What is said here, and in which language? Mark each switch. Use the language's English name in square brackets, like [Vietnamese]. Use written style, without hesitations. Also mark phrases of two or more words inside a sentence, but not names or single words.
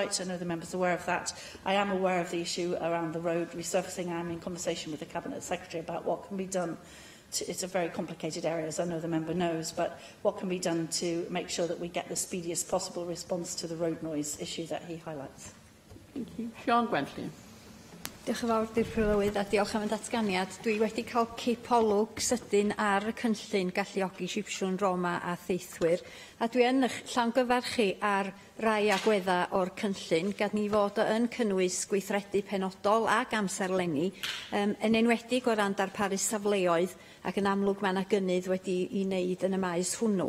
[English] I know the members are aware of that. I am aware of the issue around the road resurfacing. I am in conversation with the Cabinet Secretary about what can be done. It's a very complicated area, as I know the member knows, but what can be done to make sure that we get the speediest possible response to the road noise issue that he highlights. Thank you. Siôn Gwenllian. [Welsh] Diolch yn fawr, Dir Prylywydd, a diolch am y datganiad. Dwi wedi cael cipolwg sydyn ar y cynllun galluogi Sipsiwn, Roma a Theithwyr, a dwi yn eich llawgyfarchu ar rai agwedda o'r cynllun, gad ni fod yn cynnwys gweithredu penodol ac amserlenni, yn enwedig o ran darparu safleoedd, ac yn amlwg mae yna gynnydd wedi i wneud yn y maes hwnnw.